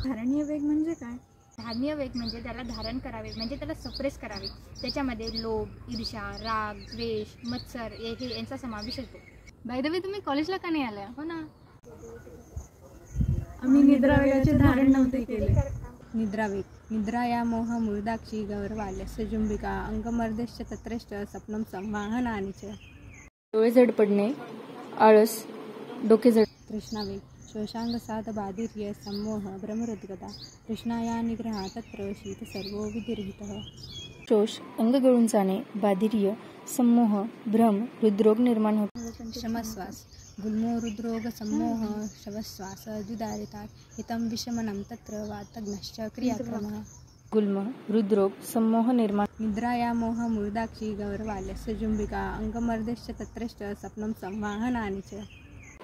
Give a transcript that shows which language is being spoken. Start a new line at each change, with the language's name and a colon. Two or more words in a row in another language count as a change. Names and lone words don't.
Marathi: धारणीय वेग म्हणजे काय? धारणीय वेग म्हणजे त्याला धारण करावे, म्हणजे त्याला सप्रेस करावे. त्याच्यामध्ये लोभ, ईर्ष्या, राग, द्वेष, मत्सर हे यांचा समावेश होतो.
English: by the way,
Marathi: तुम्ही कॉलेजला का नाही आल्या? हो ना. आम्ही निद्रा वेगाचे धारण नव्हते केले. निद्रावेग.
Sanskrit: निद्रा या मोह मूर्धाक्षी गौरवाल्यस्य जुंबिका अंगमर्देश्च तत्रश्च स्वप्नं संवाहनानि च.
Marathi: डोळे जड पडणे, आळस, डोके जड. तृष्णावेग.
Sanskrit: शोषांगसाद बाधिर्य सम्मोह भ्रमरुद्गता तृष्णाया निग्रहा तत्र शीत सर्वो विदीर्घितः.
Marathi: शोष, अंग गळून जाणे, बाधिर्य, सम्मोह, भ्रम, हृदरोग निर्माण होतो. शमश्वास.
Sanskrit: गुल्मो हृद्रोग सम्मोह शवश्वास द्विधारितात् हितं विषमनं तत्र वातग्नश्च क्रियाक्रमः.
Marathi: गुल्म, हृदरोग, सम्मोह निर्माण.
Sanskrit: निद्रा या मोह मूर्धाक्षी गौरवाल्यस्य जुंबिका अंगमर्देश्च तत्रश्च स्वप्नं संवाहनानि च.